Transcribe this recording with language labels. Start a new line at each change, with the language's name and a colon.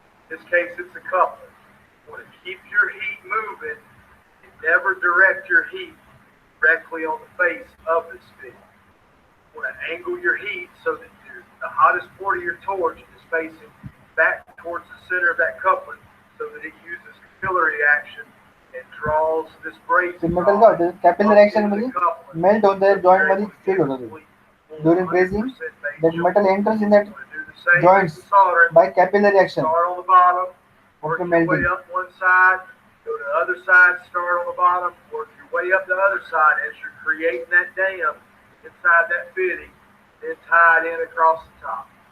English: In this case, it's a coupler. You want to keep your heat moving and never direct your heat directly on the face of this fitting. You want to angle your heat so that the hottest part of your torch is facing back towards the center of that coupling so that it uses capillary action and draws this brazing
Marathi: ते metal काय होतं, capillary action मध्ये melt होऊन त्या joint मध्ये feel होतं ते.
English: During brazing that metal enters in that joints by capillary action. Start on the bottom, work After your way melting. up one side, go to the other side, start on the bottom, work your way up the other side as you're creating that dam inside that fitting, then tie it in across the top.